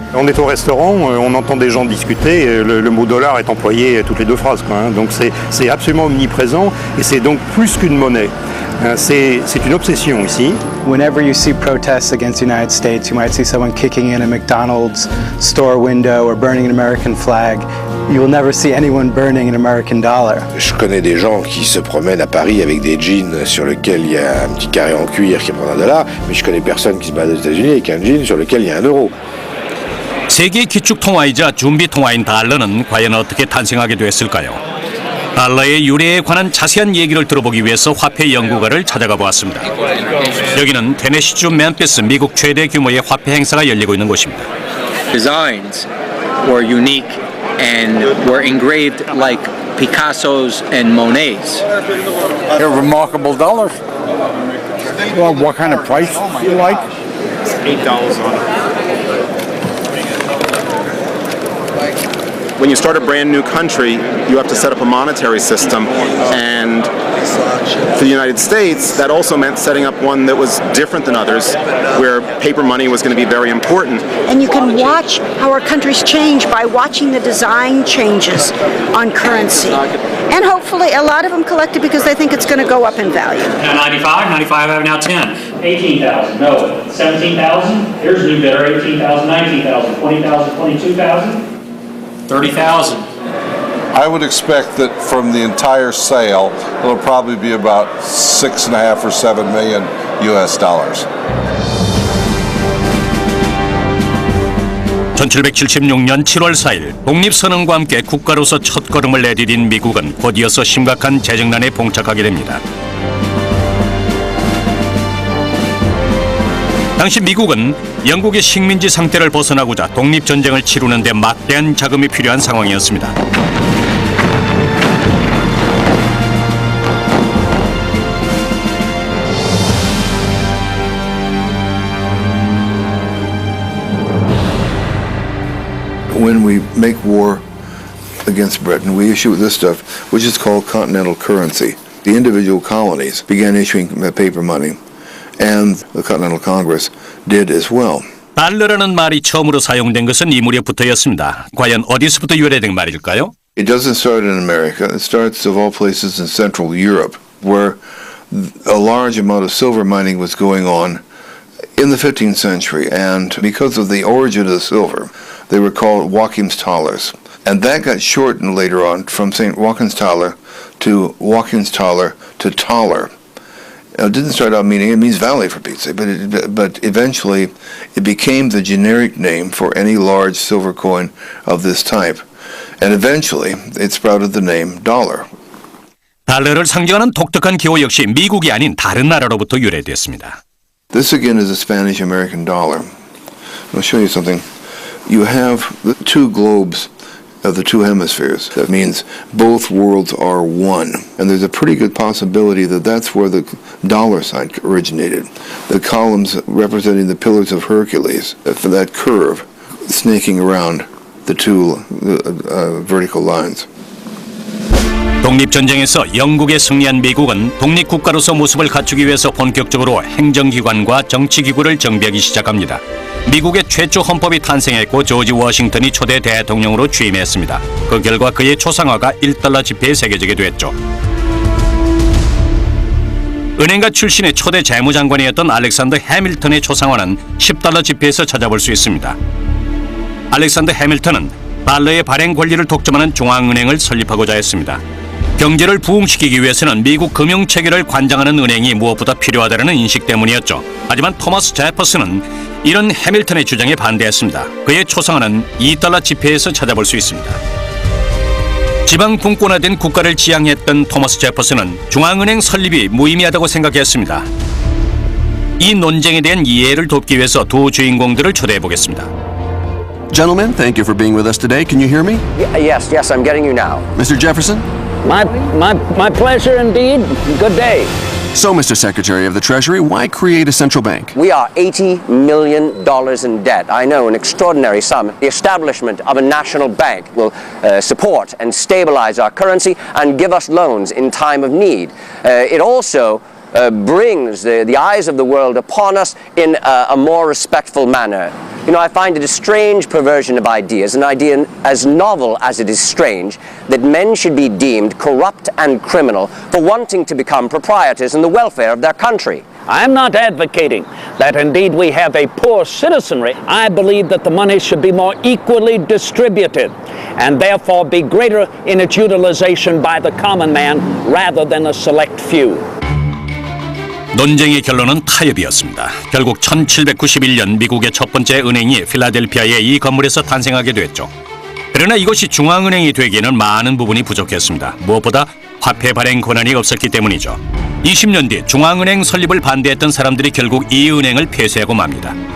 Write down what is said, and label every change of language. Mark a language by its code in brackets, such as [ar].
[fr] On est au restaurant, on entend des gens discuter, et le mot dollar est employé toutes les deux phrases, quoi, hein. Donc c'est absolument omniprésent et c'est donc plus qu'une monnaie. C'est une obsession ici. [en] Whenever you see protests against the United States, you might see someone kicking in a McDonald's store window or burning an American flag. You will never see anyone burning an American dollar. [fr] Je connais des gens qui se promènent à Paris avec des jeans sur lesquels il y a un petit carré en cuir qui représente $1, mais je connais personne qui se balade aux États-Unis avec un jean sur lequel il y a €1. [ko] 세계 기축 통화이자 준비 통화인 달러는 과연 어떻게 탄생하게 됐을까요? 달러의 유래에 관한 자세한 얘기를 들어보기 위해서 화폐 연구가를 찾아가 보았습니다. 여기는 테네시주 멤피스 미국 최대 규모의 화폐 행사가 열리고 있는 곳입니다. [en] Designs were unique and were engraved like Picasso's and Monet's. They're remarkable dollars. Well, what kind of price do you like? $8 on it. When you start a brand new country, you have to set up a monetary system, and for the United States, that also meant setting up one that was different than others, where paper money was going to be very important. And you can watch how our countries change by watching the design changes on currency. And hopefully a lot of them collected because they think it's going to go up in value. Now 95 out of now 10. 18,000, no. 17,000, here's a new bidder, 18,000, 19,000, 20,000, 22,000. 30,000. I would expect that from the entire sale, it'll probably be about 6.5 or 7 million US dollars. [ko] 1776년 7월 4일 독립선언과 함께 국가로서 첫걸음을 내디딘 미국은 곧이어서 심각한 재정난에 봉착하게 됩니다. 당시 미국은 영국의 식민지 상태를 벗어나고자 독립전쟁을 치르는 데 막대한 자금이 필요한 상황이었습니다. [en] When we make war against Britain, we issue this stuff, which is called continental currency. The individual colonies began issuing paper money, and the Continental Congress did as well. [ko] 달러라는 말이 처음으로 사용된 것은 이 무렵부터였습니다. 과연 어디서부터 유래된 말일까요? [en] It doesn't start in America. It starts of all places in Central Europe, where a large amount of silver mining was going on in the 15th century, and because of the origin of the silver, they were called Joachimsthalers. And that got shortened later on from St. Joachimsthaler to Joachimsthaler to Thaler. Now, it didn't start out meaning, it means valley for Pete's sake, but eventually it became the generic name for any large silver coin of this type. And eventually it sprouted the name dollar. [ko] 달러를 상징하는 독특한 기호 역시 미국이 아닌 다른 나라로부터 유래됐습니다. [en] This again is a Spanish-American dollar. I'll show you something. You have the two globes of the two hemispheres. That means both worlds are one. And there's a pretty good possibility that that's where the dollar sign originated. The columns representing the pillars of Hercules, for that curve, snaking around the two vertical lines. [ko] 독립전쟁에서 영국에 승리한 미국은 독립국가로서 모습을 갖추기 위해서 본격적으로 행정기관과 정치기구를 정비하기 시작합니다. 미국의 최초 헌법이 탄생했고 조지 워싱턴이 초대 대통령으로 취임했습니다. 그 결과 그의 초상화가 $1 지폐에 새겨지게 됐죠. 은행가 출신의 초대 재무장관이었던 알렉산더 해밀턴의 초상화는 $10 지폐에서 찾아볼 수 있습니다. 알렉산더 해밀턴은 달러의 발행 권리를 독점하는 중앙은행을 설립하고자 했습니다. 경제를 부흥시키기 위해서는 미국 금융체계를 관장하는 은행이 무엇보다 필요하다는 인식 때문이었죠. 하지만 토마스 제퍼슨은 이런 해밀턴의 주장에 반대했습니다. 그의 초상화는 $2 지폐에서 찾아볼 수 있습니다. 지방 분권화된 국가를 지향했던 토마스 제퍼슨은 중앙은행 설립이 무의미하다고 생각했습니다. 이 논쟁에 대한 이해를 돕기 위해서 두 주인공들을 초대해 보겠습니다. [en] Gentlemen, thank you for being with us today. Can you hear me? Yes, I'm getting you now. Mr. Jefferson? My pleasure indeed. Good day. So, Mr. Secretary of the Treasury, why create a central bank? We are $80 million in debt. I know, an extraordinary sum. The establishment of a national bank will support and stabilize our currency and give us loans in time of need. It also brings the eyes of the world upon us in a more respectful manner. You know, I find it a strange perversion of ideas, an idea as novel as it is strange, that men should be deemed corrupt and criminal for wanting to become proprietors in the welfare of their country. I'm not advocating that indeed we have a poor citizenry. I believe that the money should be more equally distributed and therefore be greater in its utilization by the common man rather than a select few. [ko] 논쟁의 결론은 타협이었습니다. 결국 1791년 미국의 첫 번째 은행이 필라델피아의 이 건물에서 탄생하게 됐죠. 그러나 이것이 중앙은행이 되기에는 많은 부분이 부족했습니다. 무엇보다 화폐 발행 권한이 없었기 때문이죠. 20년 뒤 중앙은행 설립을 반대했던 사람들이 결국 이 은행을 폐쇄하고 맙니다.